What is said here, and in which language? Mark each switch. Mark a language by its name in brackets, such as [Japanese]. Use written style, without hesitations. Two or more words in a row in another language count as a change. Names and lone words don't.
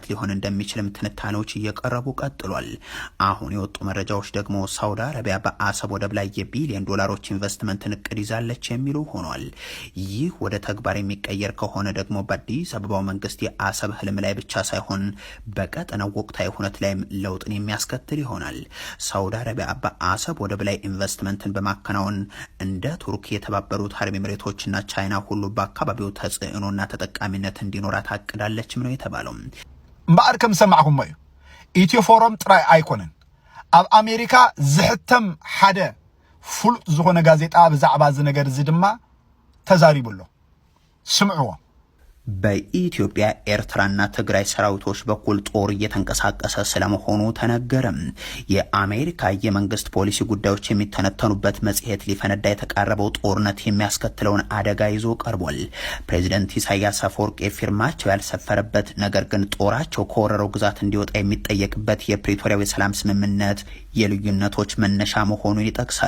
[Amharic] ሊሆን እንደሚችልም ትንታኔዎች እየቀረቡ ቀጥሏል። አሁን የወጡ መረጃዎች ደግሞ ሳውዲ አረቢያ በአሰብ ወደብ ላይ የቢሊዮን ዶላሮች ኢንቨስትመንትን እቅድ ይዛለች የሚሉ ሆኗል። ይህ ወደ ተግባር የሚቀየር ከሆነ ደግሞ በአዲስ አበባው መንግስት የአሰብ ህልም ላይ ብቻ ሳይሆን በቀጠናው ወቅታዊ ሁነት ላይም ለውጥን የሚያስከትል ይሆናል። ሳውዲ አረቢያ በአሰብ ወደብ ላይ ኢንቨስትመንትን በማከናወን እንደ ቱርክ፣ የተባበሩት አረብ ኤሚሬቶችና ቻይና ሁሉ በአካባቢው ተጽዕኖና ተጠቃሚነት እንዲኖራት አቅዳለችም ነው የተባለው። [Tigrinya] እምበኣር ከም ሰማዕኩም እዩ ኢትዮ ፎረም ጥራይ አይኮነን ኣብ አሜሪካ ዝሕተም ሓደ ፍሉጥ ዝኾነ ጋዜጣ ብዛዕባ እዚ ነገር እዚ ድማ ተዛሪቡሎ ስምዕዎ። [Amharic] በኢትዮጵያ ኤርትራና ትግራይ ሰራዊቶች በኩል ጦር እየተንቀሳቀሰ ስለመሆኑ ተነገረም። የአሜሪካ የመንግስት ፖሊሲ ጉዳዮች የሚተነተኑበት መጽሔት ሊፈነዳ የተቃረበው ጦርነት የሚያስከትለውን አደጋ ይዞ ቀርቧል። ፕሬዝዳንት ኢሳያስ አፈወርቂ ፊርማቸው ያልሰፈረበት ነገር ግን ጦራቸው ከወረረው ግዛት እንዲወጣ የሚጠየቅበት የፕሪቶሪያው የሰላም ስምምነት የልዩነቶች መነሻ መሆኑን ይጠቅሳል።